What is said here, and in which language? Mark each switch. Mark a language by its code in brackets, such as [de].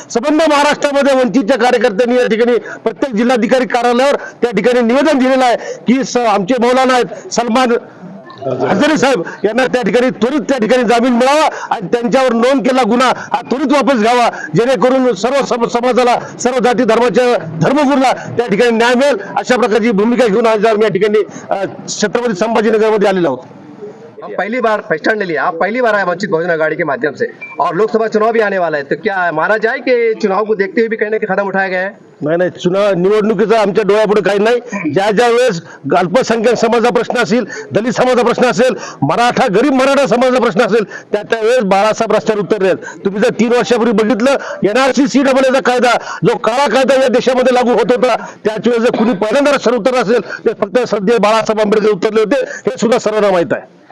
[mr] संबंध महाराष्ट्रामध्ये वंचितच्या कार्यकर्त्यांनी या ठिकाणी प्रत्येक जिल्हाधिकारी कार्यालयावर त्या ठिकाणी निवेदन दिलेलं आहे की आमचे मौलाना आहेत सलमान अझहरी साहेब यांना त्या ठिकाणी त्वरित त्या ठिकाणी जामीन मिळावा आणि त्यांच्यावर नोंद केलेला गुन्हा हा त्वरित वापस घ्यावा, जेणेकरून सर्व समाजाला, सर्व जाती धर्माच्या धर्मगुरूला त्या ठिकाणी न्याय मिळेल. अशा प्रकारची भूमिका घेऊन आज आम्ही या ठिकाणी छत्रपति संभाजीनगरमध्ये आलेलो आहोत. [hi] हम पहली बार स्टैंड ले लिया, आप पहली बार आए वंचित बहुजन अघाड़ी के माध्यम से, और लोकसभा चुनाव भी आने वाला है, तो क्या माना जाए कि चुनाव को देखते हुए भी कहीं ना कहीं कदम उठाया गया है? [mr] नाही चुनाव निवडणुकीचा आमच्या डोळ्यापुढे काही नाही. ज्या ज्या वेळेस अल्पसंख्याक समाजाचा प्रश्न असेल, दलित समाजाचा प्रश्न असेल, गरीब मराठा समाजाचा प्रश्न असेल, त्या वेळेस बाळासाहेब रस्त्यावर उतरले. तुम्ही जर 3 वर्षापूर्वी बघितलं NRC CAA कायदा जो काळा कायदा या देशामध्ये लागू होत होता, त्याच वेळेस जर कुणी पहिल्यांदा रस्त्यावर उतरलं असेल ते फक्त सध्या बाळासाहेब आंबेडकर उतरले होते, हे सुद्धा सर्वांना माहित आहे.